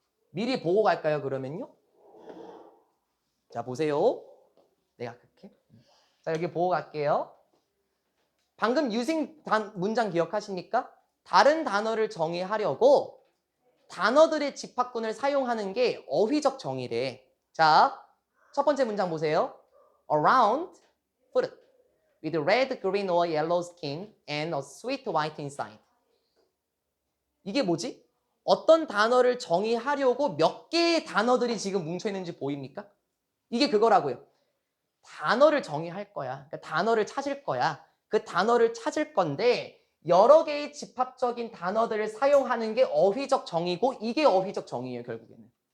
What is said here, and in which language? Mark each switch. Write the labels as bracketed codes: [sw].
[ko] 미리 보고 갈까요, 그러면요? 자, 보세요. 내가 그렇게. 자, 여기 보고 갈게요. 방금 using 문장 기억하십니까? 다른 단어를 정의하려고 단어들의 집합군을 사용하는 게 어휘적 정의래. 자, 첫 번째 문장 보세요. [en] Around fruit with red, green or yellow skin and a sweet white inside. [ko] 이게 뭐지? 어떤 단어를 정의하려고 몇 개의 단어들이 지금 뭉쳐있는지 보입니까? 이게 그거라고요. 단어를 정의할 거야. 그러니까 단어를 찾을 거야. 그 단어를 찾을 건데 여러 개의 집합적인 단어들을 사용하는 게 어휘적 정의고 이게 어휘적 정의예요, 결국에는.